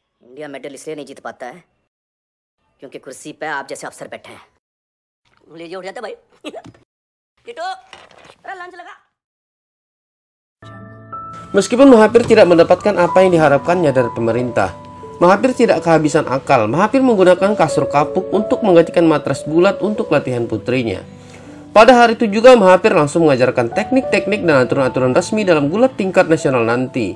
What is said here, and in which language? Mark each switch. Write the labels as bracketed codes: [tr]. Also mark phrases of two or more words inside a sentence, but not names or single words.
[hi] इंडिया मेडल इसलिए नहीं जीत पाता है क्योंकि कुर्सी पे आप जैसे अफसर बैठे हैं. लीजिए उठ जाते भाई. [id] Gitu. Lanjut lagi. Meskipun Mahathir tidak mendapatkan apa yang diharapkannya dari pemerintah, Mahathir tidak kehabisan akal. Mahathir menggunakan kasur kapuk untuk menggantikan matras bulat untuk latihan putrinya. Pada hari itu juga Mahathir langsung mengajarkan teknik-teknik dan aturan-aturan resmi dalam gulat tingkat nasional nanti.